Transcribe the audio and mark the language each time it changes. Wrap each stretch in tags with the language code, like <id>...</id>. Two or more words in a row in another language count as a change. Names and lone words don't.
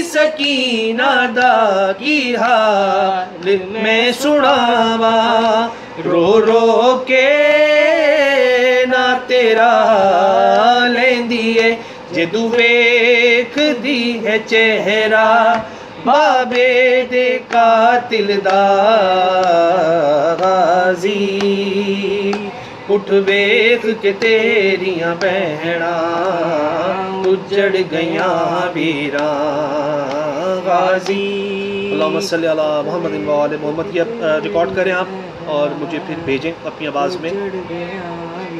<pa>سکینہ دا، کی حال میں سناواں رو رو کے نا تیرا لیندیے، جدوں ویکھدی ہے چہرہ بابے دے قاتل دا, غازی اٹھ ویکھ کے تیریاں بہناں اجڑ گیا ویرا، غازی.</pa> <ar>اللهم صل على محمد وآل محمد.</ar> <ur>یہ ریکارڈ کریں آپ اور مجھے پھر بھیجیں اپنی آواز میں.</ur>